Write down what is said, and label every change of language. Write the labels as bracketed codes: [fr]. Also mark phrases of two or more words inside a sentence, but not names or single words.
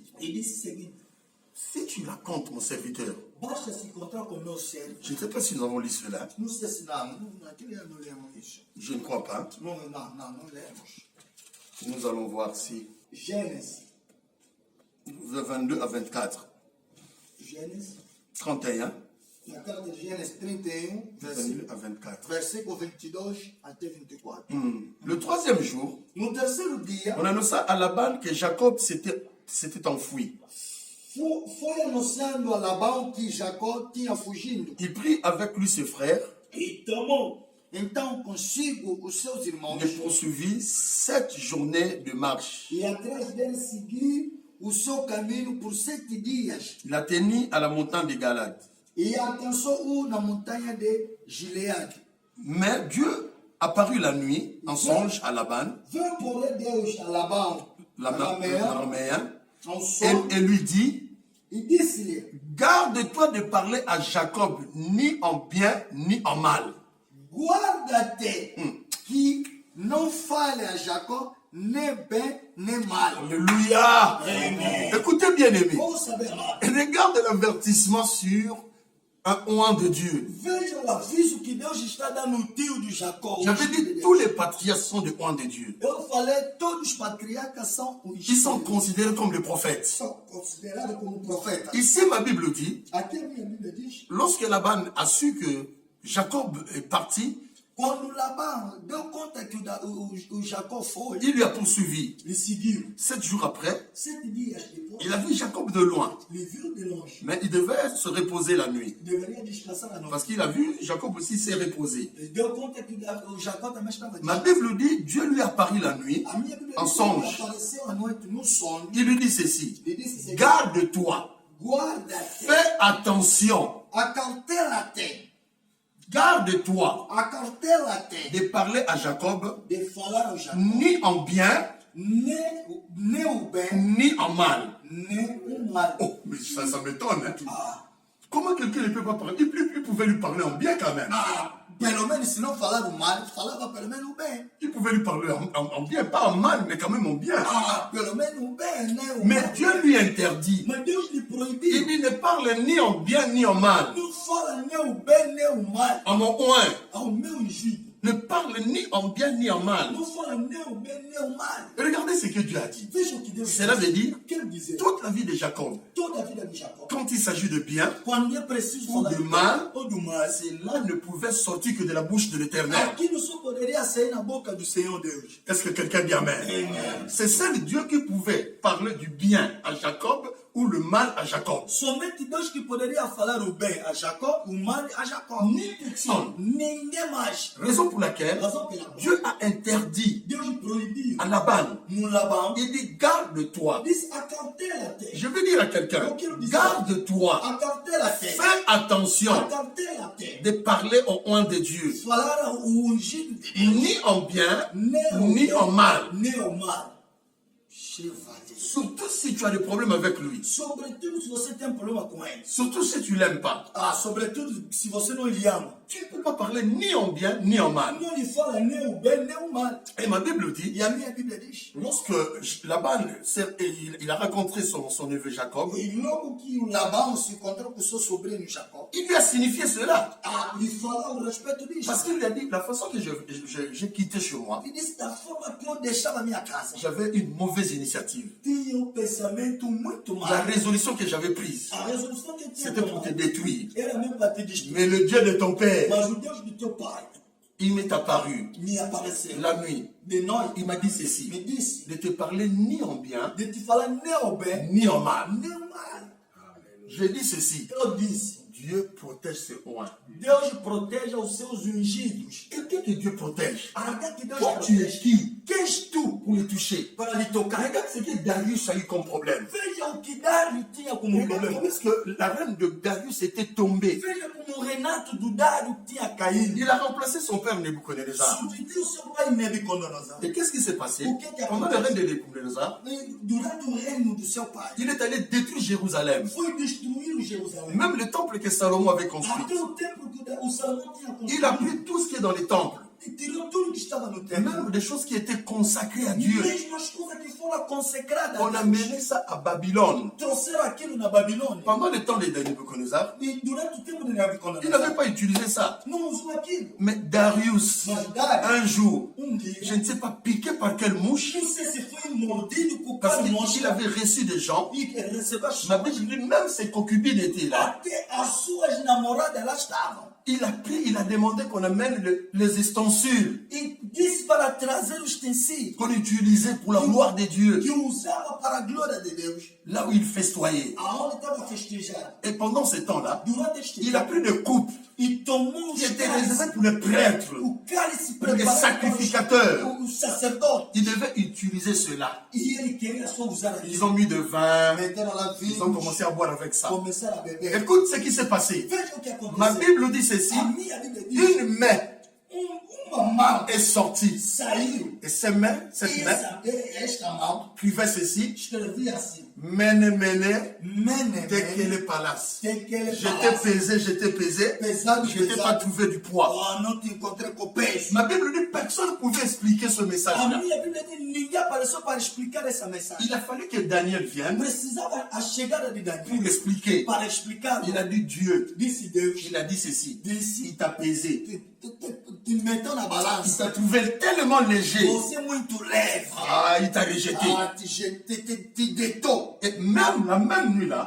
[pt] E disse o seguinte: [fr] Si tu racontes, mon serviteur, [pt] basta se encontrar com o meu servo. [fr] je ne sais pas si nous avons lu cela. [pt] Não sei se naquele ano não lemos isso. [fr] Je ne crois pas. [pt] Não lemos. [fr] Nous allons voir si. [pt] Gênesis. 22 à 24. Gênesis. 31. Na carta de Gênesis 31, 22 à 24. versículo 22 até 24. [fr] Le 3e jour, [pt] No terceiro dia, [fr] on annonça à Laban que Jacob s'était enfui. [pt] foi anunciando a Labão que Jacó tinha fugindo. [fr] Il prit avec lui ses frères [pt] E tomou, então, consigo os seus irmãos. [fr] et le poursuivit 7 journées de marche. [pt] E atrás dele seguir o seu caminho por 7 dias. [fr] Il atteignit à la montagne de Galade. [pt] E alcançou-o na montanha de Gileade. [fr] Mais Dieu apparut la nuit en songe à Laban, [pt] Veio, porém, Deus a Labão, [fr] l'araméen, [pt] ao sonho, [fr] et lui dit, [pt] e disse-lhe: [fr] garde-toi de parler à Jacob ni en bien ni en mal. [pt] guarda-te que não fale a Jacó nem bem nem mal. [fr] Alléluia. Écoutez bien aimé. [pt] Vamos saber mais. [fr] Regarde l'avertissement sur un oint de Dieu. [pt] Veja o aviso que Deus está dando no tio de Jacó. [fr] J'avais dit tous les patriarches sont des oints de Dieu. [pt] Eu falei, todos os patriarcas são os [fr] Ils sont considérés comme des prophètes. [pt] são considerados como profetas. [fr] Ici, ma Bible dit, [pt] Aqui a minha Bíblia diz: [fr] lorsque Laban a su que Jacob est parti, [pt] quando Labão deu conta que o Jacó foi, [fr] il lui a poursuivi. [pt] ele seguiu. [fr] 7 jours après, [pt] 7 dias depois, [fr] il a vu Jacob de loin. [pt] ele viu de longe. [fr] Mais il devait se reposer la nuit. [pt] Deveria descansar à noite. [fr] Parce qu'il a vu, Jacob aussi s'est reposé. [pt] Ele deu conta que o Jacó também estava [fr] Ma Bible dit, Dieu lui apparut la nuit [pt] A minha Bíblia [fr] en [pt] diz que [fr] songe. [pt] ele apareceu à noite no sonho. [fr] Il lui dit ceci, [pt] Ele disse assim: [fr] garde-toi, [pt] guarda-te, [fr] fais attention, [pt] acautela-te, [fr] garde-toi [pt] acautela-te [fr] de parler à Jacob [pt] de falar ao Jacó, [fr] ni en bien [pt] nem o bem, [fr] ni en mal. [pt] nem o mal. [fr] Oh, mais ça m'étonne. Hein? Ah, Comment quelqu'un ne peut pas parler? Il pouvait lui parler en bien quand même. [pt] pelo menos se não falar o mal, falava pelo menos o bem. [fr] Il pouvait lui parler en bien, pas en mal, mais quand même en bien. [pt] Pelo menos o bem, né? O [fr] Mais [pt] mal. [fr] Dieu lui interdit. [pt] Mas Deus lhe [fr] Il [pt] proibiu. [fr] dit ne parle ni en bien ni en mal. [pt] Não fala nem o bem, nem o mal. [fr] En mon oint, [pt] Ao meu ungido. [fr] ne parle ni en bien ni en mal. [pt] Não fala nem o bem, nem o mal. [fr] Et regardez ce que Dieu a dit. [pt] Veja o que Deus [fr] Cela veut dire, [pt] quer dizer. [fr] toute la vie de Jacob, [pt] Toda a vida de Jacó. [fr] quand il s'agit de bien, [pt] Quando é preciso [fr] ou [pt] falar [fr] de mal, [pt] ou do mal, [fr] cela ne pouvait sortir que de la bouche de l'Éternel. [pt] aquilo só poderia sair na boca do Senhor Deus. [fr] Est-ce que quelqu'un dit Amen? C'est seul Dieu qui pouvait parler du bien à Jacob ou le mal à Jacob. [pt] Somente Deus que poderia falar o bem a Jacó, o mal a Jacó. [fr] Ni personne. [pt] Ninguém mais. [fr] Raison pour laquelle [pt] Razão pela qual [fr] Dieu a interdit [pt] Deus proibiu [fr] à Laban. [pt] no Labão. [fr] Il dit garde-toi. [pt] Disse acautela-te. [fr] Je veux dire à quelqu'un, garde-toi. [pt] Acautela-te. [fr] Fais attention [pt] Acautela-te. [fr] de parler au oint de Dieu. [pt] Falar o ungido de Deus. [fr] Ni en bien, [pt] Nem o [fr] ni [pt] bem, [fr] en mal. [pt] nem o mal. [fr] Surtout si tu as des problèmes avec lui. [pt] Sobretudo se você tem problema com ele. [fr] Surtout si tu l'aimes pas. [pt] Sobretudo se você não lhe ama. [fr] Tu ne peux pas parler ni en bien ni en mal. [pt] Não lhe fala nem o bem nem o mal. [fr] Et ma Bible dit, [pt] E a minha Bíblia diz. [fr] lorsque Laban, il a rencontré son neveu Jacob, [pt] E logo que o Labão se encontrou com seu sobrinho Jacó, [fr] il lui a signifié cela. [pt] lhe falou a respeito disso. [fr] Parce qu'il lui a dit, la façon que j'ai quitté chez moi, [pt] E disse da forma que eu deixava a minha casa. [fr] j'avais une mauvaise initiative. [pt] Tinha um pensamento muito [fr] La [pt] mal. [fr] résolution que j'avais prise, [pt] A resolução que eu tinha [fr] c'était pour te [pt] tomado [fr] détruire. [pt] era mesmo para te destruir. [fr] Mais le Dieu de ton père, [pt] Mas o Deus do teu pai [fr] il m'est apparu [pt] me apareceu [fr] la nuit. [pt] de noite. [fr] Il m'a dit ceci, [pt] Me disse [fr] de te parler ni en bien, [pt] de te falar nem o bem, [fr] ni en mal. [pt] nem o mal. [fr] Je dis ceci, [pt] Eu disse, [fr] Dieu protège ses oins. [pt] Deus protege os seus ungidos. [fr] Quelqu'un que Dieu protège. [pt] Alguém que Deus [fr] Toi, tu es [pt] protege. [fr] qui [pt] Quem és tu [fr] pour le toucher? [pt] para lhe tocar? [fr] Regarde ce que Darius a eu comme problème. [pt] Veja o que Dário tinha como [fr] Regarde [pt] problema. [fr] comment est-ce que la reine de Darius était tombée. [pt] Veja como o Renato do Dário tinha caído. [fr] Il a remplacé son père Nebuchadnezzar. [pt] Substituiu seu pai Nebucodonosor. [fr] Et qu'est-ce qui s'est passé? [pt] O que [fr] Pendant le [pt] acontece? [fr] règne de Nebuchadnezzar, [pt] Durante o reino do seu pai, [fr] il est allé détruire Jérusalem. [pt] foi destruir o Jerusalém. [fr] Même le temple que Salomon avait construit. [pt] Até o templo que o Salomão tinha [fr] Il a [pt] construído. [fr] pris tout ce qui est dans les temples. [pt] E tirou tudo que estava no templo. [fr] Même des choses qui étaient consacrées à Dieu. [pt] Mesmo as coisas que foram consecradas. [fr] On a mené ça à Babylone. [pt] Trouxeram aquilo na Babilônia. [fr] Pendant le temps de Nebuchadnezzar, [pt] E durante o tempo de [fr] il [pt] Nabucodonosor, [fr] n'avait pas utilisé ça. [pt] não usou aquilo. [fr] Mais Darius, [pt] Mas Dário, [fr] un jour, [pt] dia, [fr] je ne sais pas piqué par quelle mouche, [pt] não sei se foi mordido por [fr] parce [pt] causa de [fr] qu'il avait reçu des gens. [pt] e recebeu as [fr] Ma Bible dit, même ses concubines étaient là. [pt] até as suas namoradas lá estavam. [fr] Il a pris, il a demandé qu'on amène les ustensiles [pt] E disse para trazer os utensílios [fr] qu'on utilisait pour la gloire de Dieu, [pt] que usava para a glória de Deus. [fr] là où il festoyait. [pt] Aonde estava festejando. [fr] Et pendant ce temps-là, [pt] Durante este [fr] il a pris des coupes [pt] e tomou [fr] qui [pt] os [fr] étaient [pt] cálices. [fr] réservées pour les prêtres, [pt] O cálice [fr] pour les [pt] preparado [fr] sacrificateurs. [pt] para os sacerdotes. [fr] Il devait utiliser cela. [pt] E ele queria só usar aquilo. [fr] Ils ont mis de vin, [pt] Meteram lá [fr] ils ont commencé à boire avec ça. [pt] começaram a beber. [fr] Écoute ce qui s'est passé. [pt] Veja o que [fr] Ma [pt] aconteceu. [fr] Bible dit ceci, [pt] A minha Bíblia diz, [fr] une main [pt] uma mão [fr] est sortie. [pt] saiu. [fr] Et cette main [pt] Esta mão [fr] écrivait ceci, [pt] escrevia assim. [arc] Mene, mene, Mene, Tekele Palace. Tekele [fr] J'étais pesé, [pt] Pesado, [fr] je n'étais pas [pt] pesado. [fr] trouvé du poids. [pt] Oh, não te encontrei com peso. [fr] Ma Bible dit personne ne pouvait expliquer ce [pt] A [fr] message-là. [pt] minha Bíblia diz, ninguém apareceu para explicar essa mensagem. [fr] Il a fallu que Daniel vienne [pt] Precisava a chegada de [fr] pour [pt] Daniel [fr] expliquer. [pt] para explicar. [fr] Il a dit Dieu, [pt] Disse Deus, [fr] il a dit ceci, [pt] disse, [fr] il t'a pesé, [pt] te meteu na [fr] il [pt] balança. [fr] t'a trouvé tellement léger, [pt] Você é muito leve. [fr] il t'a rejeté. [pt] Te deitou. [fr] Et même la même nuit-là,